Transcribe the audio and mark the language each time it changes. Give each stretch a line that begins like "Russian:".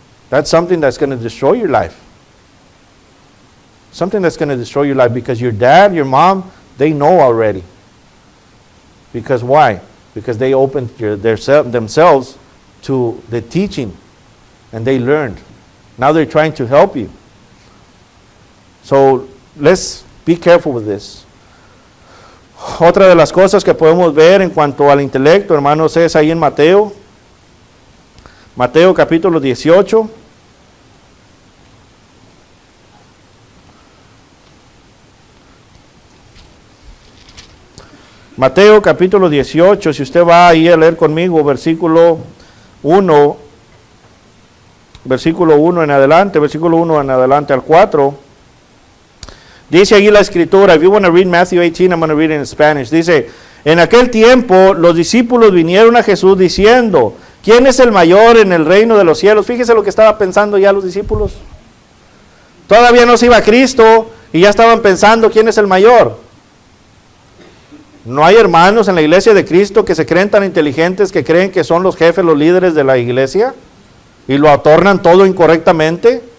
English: That's something that's going to destroy your life. Something that's going to destroy your life because your dad, your mom, they know already. Because why? Because they opened themselves to the teaching and they learned. Now they're trying to help you. So let's be careful with this.
Spanish: Otra de las cosas que podemos ver en cuanto al intelecto, hermanos, es ahí en Mateo. Mateo capítulo 18. Mateo capítulo 18, si usted va ahí a leer conmigo, versículo 1 en adelante al 4, dice allí la escritura.
English: If you want to read Matthew 18, I'm going to read it in Spanish.
Spanish: Dice, en aquel tiempo los discípulos vinieron a Jesús diciendo, ¿quién es el mayor en el reino de los cielos? Fíjese lo que estaban pensando ya los discípulos. Todavía no se iba Cristo y ya estaban pensando quién es el mayor. No hay hermanos en la iglesia de Cristo que se creen tan inteligentes que creen que son los jefes, los líderes de la iglesia y lo atornan todo incorrectamente.